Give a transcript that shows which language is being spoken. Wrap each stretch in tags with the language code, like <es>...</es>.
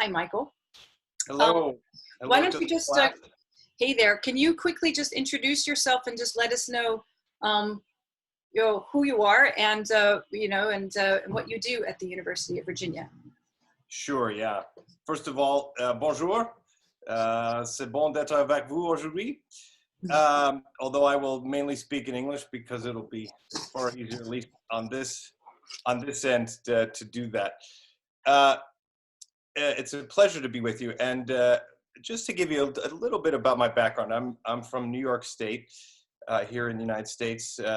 <en>Hi, Michael. Hello. Why don't you just, hey there, can you quickly just introduce yourself and just let us know, who you are and, what you do at the University of Virginia. Sure, yeah. First of all, bonjour.</en> <fr>C'est bon d'être avec vous aujourd'hui.</fr> <en>Although I will mainly speak in English because it'll be far easier, at least on this end, to do that. It's a pleasure to be with you. And just to give you a little bit about my background, I'm from New York State, here in the United States.</en>